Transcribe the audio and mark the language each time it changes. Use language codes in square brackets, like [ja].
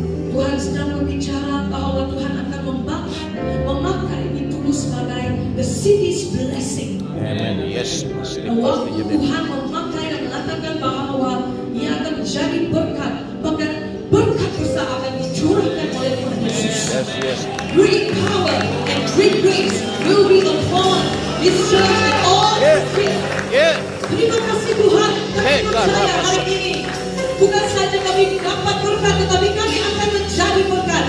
[id] Tuhan sedang berbicara bahwa Tuhan akan memakai Bintulu sebagai [en] the city's blessing. Amen. Yes. [id] Waktu Tuhan memakai dan mengatakan bahwa Ia akan menjadi berkat, bahkan berkat besar akan dicurahkan oleh Tuhan Yesus. [en] Yes. Great power and great grace will be upon this church and all its people. [id] Terima kasih Tuhan. Kami percaya hari ini bukan saja kami dapat berkat, tetapi kami akan menjadi berkat.